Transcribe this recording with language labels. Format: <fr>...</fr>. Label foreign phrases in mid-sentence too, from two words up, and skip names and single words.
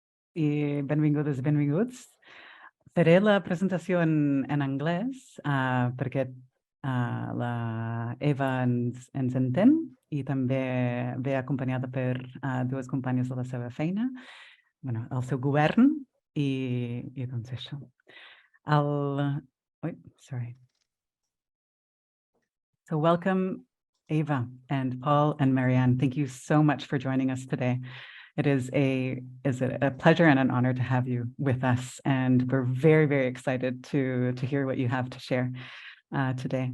<ca>i benvingudes i benvinguts. Faré la presentació en anglès perquè la Eva ens entén i també ve acompanyada per dues companyes de la seva feina, el seu govern i doncs això.</ca> <en>Sorry. So welcome, Eva and Paul and Marianne. Thank you so much for joining us today. It is a pleasure and an honor to have you with us, and we're very, very excited to hear what you have to share today.</en>